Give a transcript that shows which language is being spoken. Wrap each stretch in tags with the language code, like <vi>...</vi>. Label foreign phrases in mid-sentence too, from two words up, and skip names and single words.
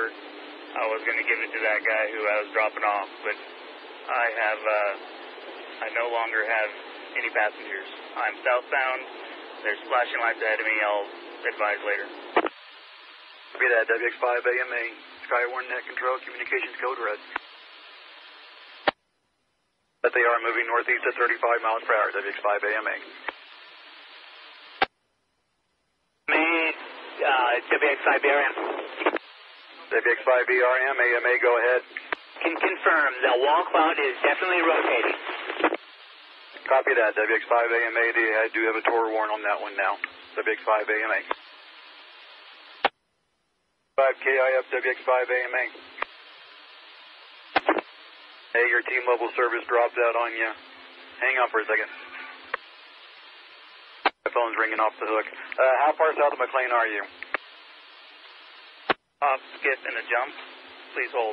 <en>I was going to give it to that guy who I was dropping off, but I no longer have any passengers. I'm southbound. There's flashing lights ahead of me. I'll advise later. Copy that, WX5AMA. Skywarn Net Control, communications code red. But they are moving northeast at 35 miles per hour, WX5AMA. WX5BRM. WX5BRM, AMA, go ahead. Can confirm the wall cloud is definitely rotating. Copy that, WX5AMA. I do have a tour warrant on that one now. WX5AMA. 5KIF, WX5AMA. Hey, your T-Mobile service dropped out on you. Hang on for a second. My phone's ringing off the hook. How far south of McLean are you? Hop, skip, and a jump. Please hold.</en>